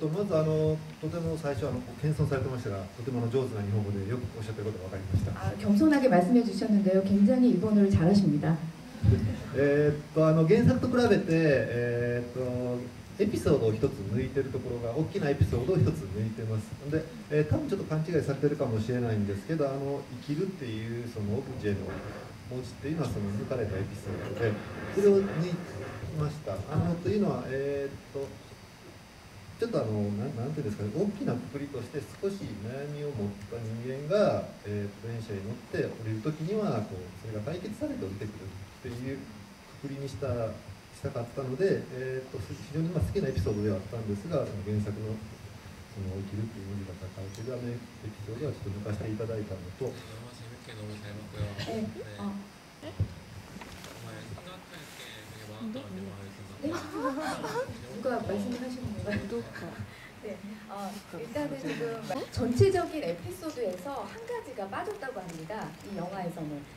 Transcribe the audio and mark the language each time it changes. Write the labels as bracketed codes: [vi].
[ja] まずとても最初謙遜されてましたが、とても上手な日本語でよくおっしゃってることが分かりました。 [ko] 겸손하게 말씀해 주셨는데요. 굉장히 일본어를 잘하십니다. [ja] 原作と比べて、エピソードを一つ抜いてるところが大きなエピソードを一つ抜いてます。で、多分ちょっと勘違いされてるかもしれないんですけど、生きるっていうそのオブジェの文字っていうのはその抜かれたエピソードで、それを抜きました。というのはちょっとなんていうんですかね、大きなくくりとして少し悩みを持った人間が、電車に乗って降りるときにはこうそれが解決されて降りてくるっていうくくりにしたかったので、非常に好きなエピソードではあったんですが、原作のその生きるっていう文字が書かれているエピソードはちょっと抜かせていただいたのと。 [ko] 너무 재밌게 너무 잘 봤고요. 네. 네. 정말 생각할 게 되게 많았던 영화였습니다. 누가 말씀하시는 건가요? 네, 일단은 지금 전체적인 에피소드에서 한 가지가 빠졌다고 합니다. 이 영화에서는.